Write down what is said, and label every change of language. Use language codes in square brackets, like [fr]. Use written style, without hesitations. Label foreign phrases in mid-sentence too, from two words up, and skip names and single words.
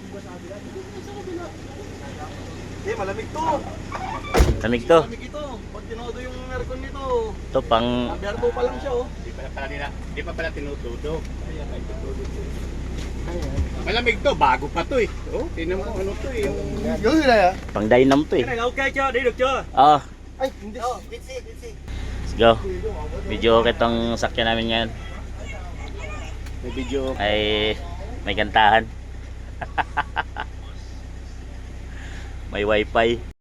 [tl] Malamig to. Lamig to. Malamig ito. Pag tinodo yung aircon nito. Ito pang... Berto pa lang siya oh. Di pa pala tinutudo. Malamig to, bago pa to eh. Oh, tingnan mo ano to eh. Yung sila ya? pang dynam to eh. [vi] Cái này là ok chưa? Đi được chưa? [tl] Oh, Ay, hindi. Bitsi. [en] let's go. [tl] Video okay tong sakyan namin ngayon. May video. Ay may kantahan. May wifi.